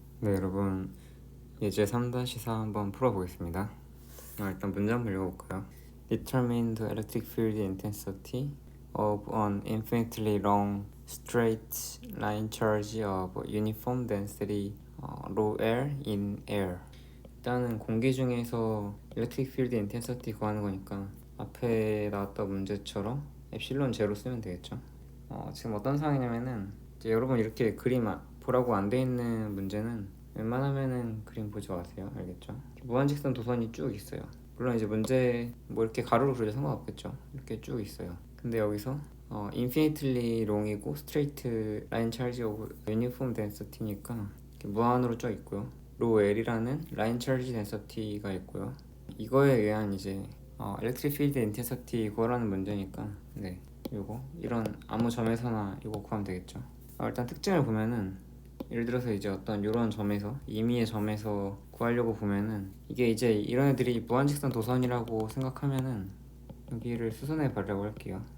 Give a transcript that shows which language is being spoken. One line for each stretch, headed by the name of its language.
Korean: 네, 여러분, 예제 3-4 한번 풀어보겠습니다. 일단 문제 한번 읽어볼까요?
English: Determine the electric field intensity of an infinitely long straight line charge of uniform density rho L in air.
Korean: 일단은 공기 중에서 electric field intensity 구하는 거니까 앞에 나왔던 문제처럼 엡실론 제로 쓰면 되겠죠. 지금 어떤 상황이냐면은 이제 여러분 이렇게 그림 보라고 안 돼 있는 문제는 웬만하면은 그림 보지 마세요. 알겠죠? 무한직선 도선이 쭉 있어요. 물론 이제 문제 뭐 이렇게 가로로 그려도 상관없겠죠. 이렇게 쭉 있어요. 근데 여기서 infinitely long 이고 straight line charge of uniform density 니까 이렇게 무한으로 쭉 있고요. rho L이라는 line charge density가 있고요. 이거에 의한 이제 electric field intensity 구하라는 문제니까 네, 요거 이런 아무 점에서나 이거 구하면 되겠죠. 일단 특징을 보면은 예를 들어서 이제 어떤 이런 점에서 임의의 점에서 구하려고 보면은 이게 이제 이런 애들이 무한직선 도선이라고 생각하면은 여기를 수선해 보려고 할게요.